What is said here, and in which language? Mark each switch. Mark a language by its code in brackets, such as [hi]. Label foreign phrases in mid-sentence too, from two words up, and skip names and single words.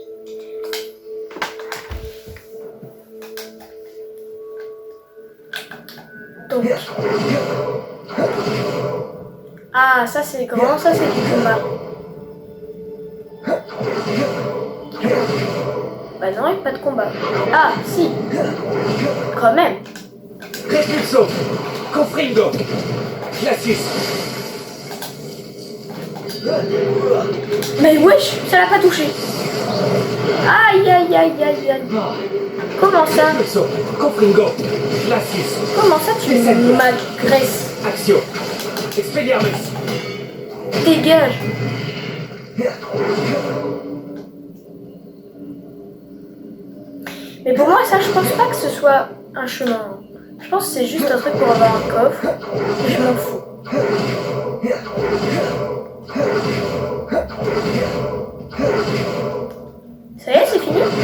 [fr] Donc. Ah, ça c'est grand, ça c'est du combat. Bah non, il n'y a pas de combat. Ah, si. Quand même. Repulso. Confringo. Glacius. Mais wesh, ça l'a pas touché. Aïe, aïe, aïe, aïe, aïe. Comment ça? Repulso. Confringo. Glacius. Comment ça tu m'agresses? Axio. Expelliarmus. Dégage. Mais pour moi, ça, je pense pas que ce soit un chemin. Je pense que c'est juste un truc pour avoir un coffre. Et je m'en fous. Ça y est, c'est fini?